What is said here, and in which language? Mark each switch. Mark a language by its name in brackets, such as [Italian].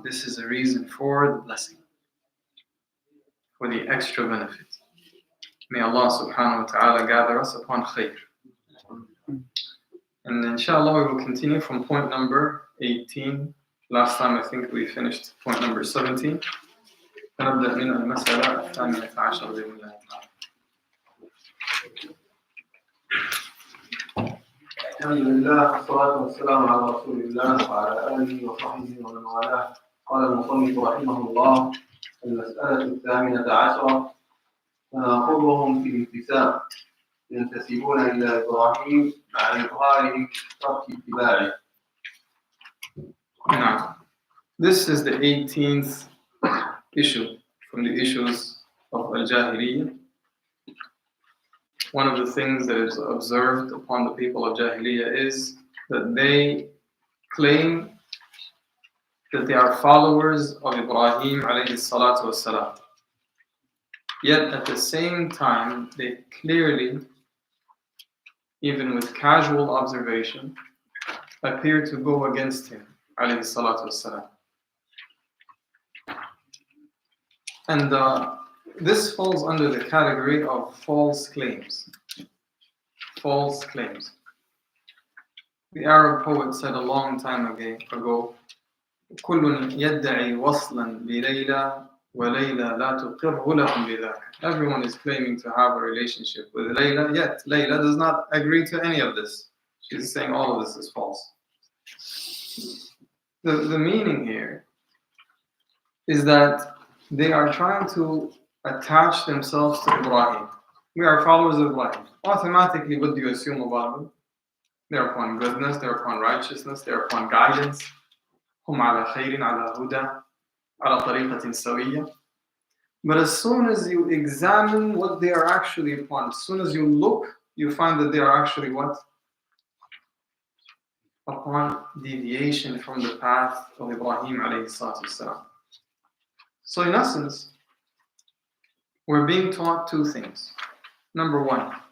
[English] This is a reason for the blessing, for the extra benefit. May Allah subhanahu wa ta'ala gather us upon khair. And inshallah we will continue from point number 18. Last time I think we finished point number 17. [Arabic] فنبدأ من المسألة الثامنة عشر بإذن الله تعالى. الحمد لله والصلاة والسلام على رسول الله وعلى آله وصحبه ومن والاه. قال المصنف رحمه الله: المسألة الثامنة عشرة: تناقضهم في الانتساب، ينتسبون إلى إبراهيم مع إظهارهم ترك اتباعه. [English] Now, this is the 18th issue from the issues of Al-Jahiliyyah. One of the things that is observed upon the people of Jahiliyyah is that they claim that they are followers of Ibrahim alayhi salatu wassalam. Yet at the same time, they clearly, even with casual observation, appear to go against him alayhi salatu wassalam. And this falls under the category of false claims. False claims. The Arab poet said a long time ago, [Arabic] كل يدعي وصلا بليلى وليلى لا تقره لهم بذاك. [English] Everyone is claiming to have a relationship with Layla, yet Layla does not agree to any of this. She's saying all of this is false. The meaning here is that they are trying to attach themselves to Ibrahim. We are followers of Ibrahim. Automatically, what do you assume about them? They're upon goodness, they're upon righteousness, they're upon guidance. [Arabic] هم على خير على هدى على طريقة سوية. [English] But as soon as you examine what they are actually upon, as soon as you look, you find that they are actually what? Upon deviation from the path of Ibrahim alayhi salatu wasalam. So in essence, we're being taught two things. Number one,